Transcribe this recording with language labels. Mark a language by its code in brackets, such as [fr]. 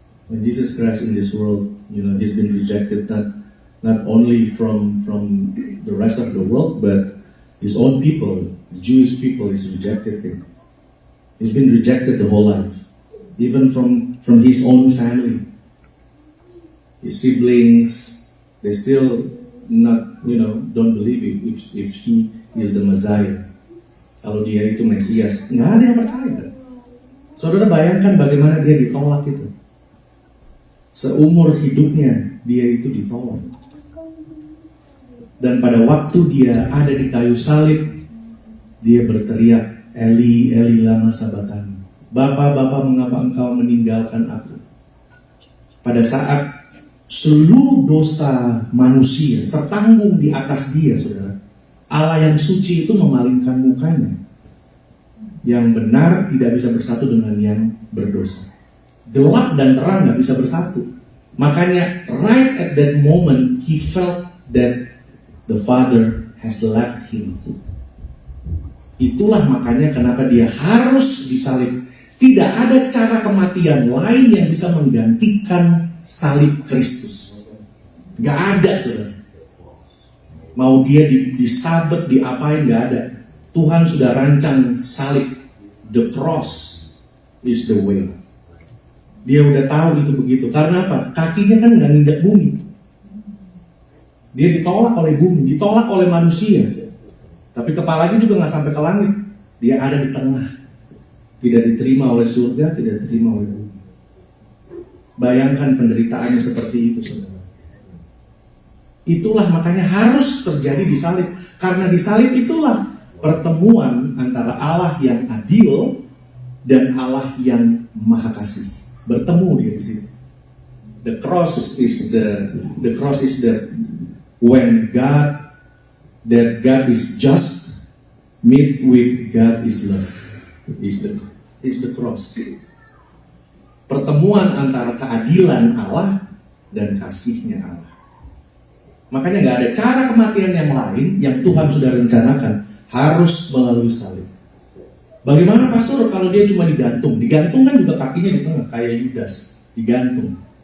[en] When Jesus Christ in this world, he's been rejected not only from the rest of the world, but his own people, the Jewish people, is rejected him. He's been rejected the whole life, even from his own family. His siblings, they still don't believe if he is the Messiah. [id] Kalau dia itu Mesias, nggak ada yang percaya. Saudara bayangkan bagaimana dia ditolak itu. Seumur hidupnya dia itu ditolak. Dan pada waktu dia ada di kayu salib, dia berteriak, [arc] Eli, Eli lama sabachthani. [id] Bapa, Bapa, mengapa engkau meninggalkan aku? Pada saat seluruh dosa manusia tertanggung di atas dia, saudara, Allah yang suci itu memalingkan mukanya. Yang benar tidak bisa bersatu dengan yang berdosa. Gelap dan terang gak bisa bersatu. Makanya [en] right at that moment he felt that the Father has left him. [id] Itulah makanya kenapa dia harus disalib. Tidak ada cara kematian lain yang bisa menggantikan salib Kristus. Gak ada, saudara. Mau dia disabet, diapain, gak ada. Tuhan sudah rancang salib. [en] The cross is the way. [id] Dia udah tahu itu begitu. Karena apa? Kakinya kan nggak nginjak bumi. Dia ditolak oleh bumi, ditolak oleh manusia. Tapi kepalanya juga nggak sampai ke langit. Dia ada di tengah. Tidak diterima oleh surga, tidak diterima oleh bumi. Bayangkan penderitaannya seperti itu, saudara. Itulah makanya harus terjadi di salib. Karena di salib itulah pertemuan antara Allah yang adil dan Allah yang maha kasih. Bertemu dia di situ. [en] The cross is the when God is just meet with God is love. Is the cross. [id] Pertemuan antara keadilan Allah dan kasihnya Allah. Makanya nggak ada cara kematian yang lain yang Tuhan sudah rencanakan, harus melalui salib. Bagaimana pastor kalau dia cuma digantung? Digantung kan juga kakinya di tengah, kayak Yudas, digantung.